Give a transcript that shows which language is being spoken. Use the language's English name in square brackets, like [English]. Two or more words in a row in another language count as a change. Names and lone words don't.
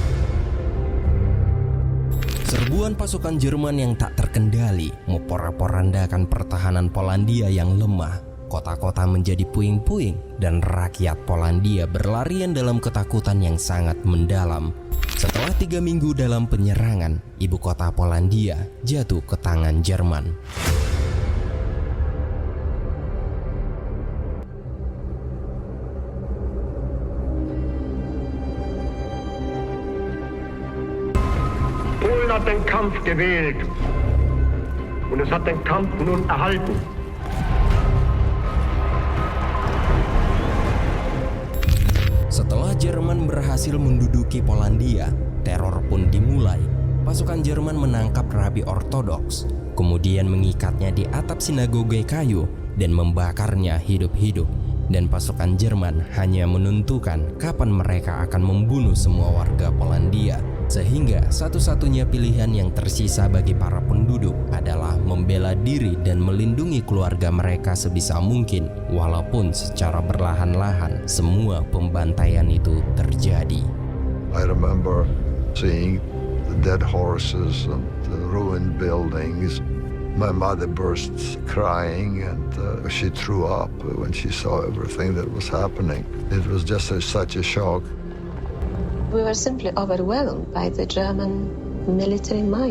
[Indonesian] Serbuan pasukan Jerman yang tak terkendali memporak-porandakan pertahanan Polandia yang lemah. Kota-kota menjadi puing-puing dan rakyat Polandia berlarian dalam ketakutan yang sangat mendalam. Setelah 3 minggu dalam penyerangan, ibu kota Polandia jatuh ke tangan Jerman. [German] Polen hat den Kampf gewählt und es hat den Kampf nun erhalten. [Indonesian] Setelah Jerman berhasil menduduki Polandia, teror pun dimulai. Pasukan Jerman menangkap rabi ortodoks, kemudian mengikatnya di atap sinagoge kayu dan membakarnya hidup-hidup. Dan pasukan Jerman hanya menentukan kapan mereka akan membunuh semua warga Polandia. Sehingga satu-satunya pilihan yang tersisa bagi para penduduk adalah membela diri dan melindungi keluarga mereka sebisa mungkin. Walaupun secara perlahan-lahan semua pembantaian itu terjadi. [English] I remember seeing the dead horses and the ruined buildings. My mother burst crying and she threw up when she saw everything that was happening. It was just such a shock. We were simply overwhelmed by the German military might.